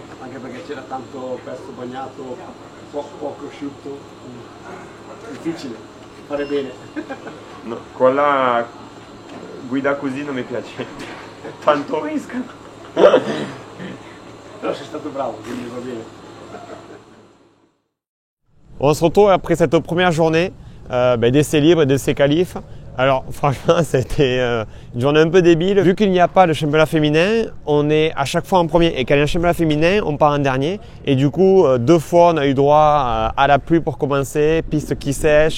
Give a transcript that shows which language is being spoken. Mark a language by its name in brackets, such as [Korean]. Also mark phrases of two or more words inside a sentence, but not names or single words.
[Italian] Anche perché c'era tanto pezzo bagnato, poco asciutto, difficile fare bene. No, quella guida così non mi piace, tanto rischio. Però sei stato bravo, quindi va bene. [French] On se retrouve après cette première journée d'essais libres et d'essais qualifs. Alors franchement, c'était une journée un peu débile. Vu qu'il n'y a pas de championnat féminin, on est à chaque fois en premier. Et quand il y a un championnat féminin, on part en dernier. Et du coup, 2 fois, on a eu droit à la pluie pour commencer, piste qui sèche.